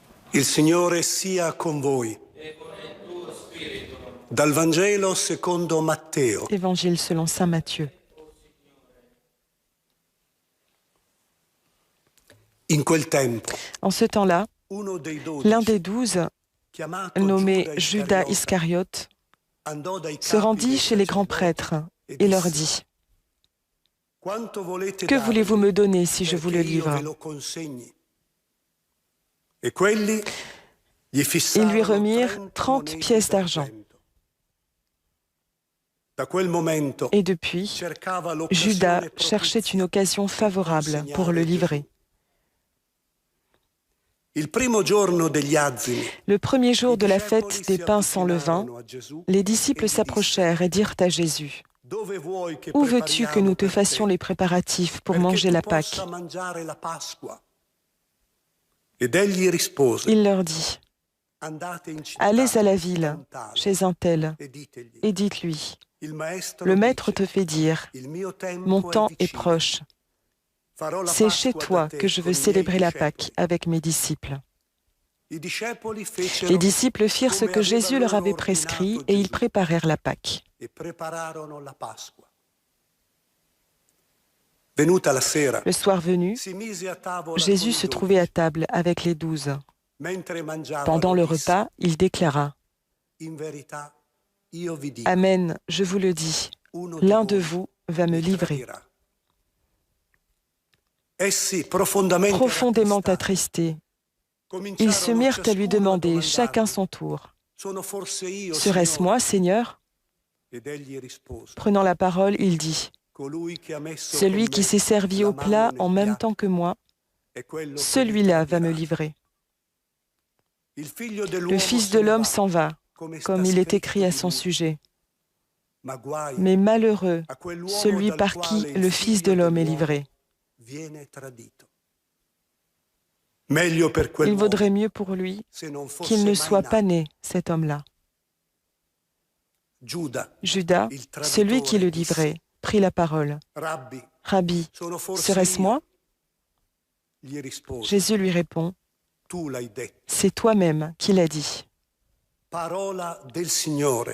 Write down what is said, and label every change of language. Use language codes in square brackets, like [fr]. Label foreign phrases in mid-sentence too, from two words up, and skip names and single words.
[it] Il Signore sia con voi. Dal Vangelo secondo Matteo. [fr] Évangile selon saint Matthieu. [it] In quel tempo, [fr] En ce temps-là, [it] uno dei [fr] l'un 12, des 12, [it] chiamato [fr] nommé [it] Giuda [fr] Judas [it] Iscariote, [fr] Iscariote, [it] andò dai [fr] se [it] capi [fr] rendit [it] dei [fr] chez les grands [it] sacerdoti [fr] prêtres [it] e [fr] et leur [it] disse: [fr] dit: [it] Quanto volete [fr] Que voulez-vous [it] darmi [fr] me donner si je vous [it] perché [fr] le [it] io ve [fr] livre? [it] lo consegni? E quelli gli [fr] Ils lui [it] fissarono [fr] remirent 30 30 [it] monete [fr] pièces d'argent. [it] d'argento. Da quel momento [fr] Et depuis, [it] cercava [fr] Judas [it] l'occasione [fr] cherchait une [it] propizia [fr] occasion [it] per [fr] favorable pour le [it] consegnare [fr] livrer. [it] Gesù. Il primo giorno degli azimi, [fr] Le premier jour [it] i [fr] de la [it] discepoli [fr] fête des [it] si [fr] pains sans levain, [it] avvicinarono a Gesù [fr] les [it] e [fr] disciples [it] gli dissero: [fr] s'approchèrent et dirent à Jésus: [it] Dove vuoi che [fr] Où veux-tu que [it] prepariamo [fr] nous te [it] per [fr] fassions [it] te, [fr] les préparatifs pour [it] perché [fr] manger [it] tu [fr] la [it] possa [fr] Pâque? [it] mangiare la Pasqua? Ed egli rispose: [fr] Il leur dit: [it] Andate in città [fr] Allez à la ville, [it] da un tale [fr] chez un tel, [it] e ditegli: [fr] et dites-lui: [it] il maestro [fr] Le Maître [it] dice, [fr] te fait dire: [it] il mio [fr] Mon [it] tempo è [fr] temps est [it] vicino. [fr] proche. [it] Farò la [fr] C'est chez [it] Pasqua da [fr] toi que [it] te [fr] je veux [it] con i miei [fr] célébrer la Pâque [it] discepoli. [fr] avec mes disciples. [it] I discepoli [fr] Les [it] fecero [fr] disciples firent ce [it] come [fr] que [it] aveva [fr] Jésus leur [it] loro [fr] avait prescrit [it] ordinato [fr] et ils [it] Gesù [fr] préparèrent la Pâque. [it] e prepararono la Pasqua. Venuta la sera, [fr] Le soir venu, [it] si mise a tavola con [fr] Jésus [it] i [fr] se trouvait à [it] 12. [fr] table avec les 12. [it] Mentre [fr] Pendant [it] mangiavano [fr] le [it] disse: [fr] repas, il déclara: [it] In verità, io vi dico, [fr] Amen, je vous le dis, [it] uno di [fr] l'un de [it] voi [fr] vous va me [it] mi [fr] livrer. [it] tradirà. Essi, profondamente [fr] Profondément [it] rattristati, [fr] attristés, ils se [it] cominciarono [fr] mirent à lui [it] ciascuno a [fr] demander, chacun [it] domandargli: [fr] son tour: [it] Sono forse io, [fr] Serait-ce moi, [it] Signore? [fr] Seigneur? [it] Ed egli rispose: [fr] Prenant la parole, il dit: [it] Colui che ha messo con [fr] Celui qui [it] me [fr] s'est servi [it] la [fr] au [it] mano [fr] plat [it] nel [fr] en même temps [it] piatto [fr] que moi, [it] è quello che mi [fr] celui-là va me [it] tradirà. [fr] livrer. [it] Il figlio [fr] Le [it] dell'uomo [fr] Fils [it] se [fr] de [it] ne [fr] l'homme [it] va, [fr] s'en va, [it] come sta [fr] comme il est [it] scritto [fr] écrit à [it] di [fr] son [it] lui. [fr] sujet. [it] Ma guai [fr] Mais malheureux [it] a quell'uomo [fr] celui [it] dal [fr] par qui [it] quale il [fr] le Fils de [it] figlio [fr] l'homme est [it] dell'uomo [fr] livré. [it] viene tradito. Meglio per [fr] Il vaudrait [it] quell'uomo [fr] mieux pour lui [it] se non [fr] qu'il [it] fosse [fr] ne [it] mai [fr] soit pas [it] nato. [fr] né, cet homme-là. [it] Giuda, [fr] Judas, [it] il [fr] celui qui [it] traditore, [fr] le [it] disse: [fr] livrait, prit la parole. [it] Rabbi, [fr] Rabbi, [it] sono forse [fr] serait-ce [it] io? [fr] moi? [it] Gli rispose: [fr] Jésus lui répond: [it] Tu l'hai detto. [fr] C'est toi-même qui l'as dit. [it] Parola del Signore.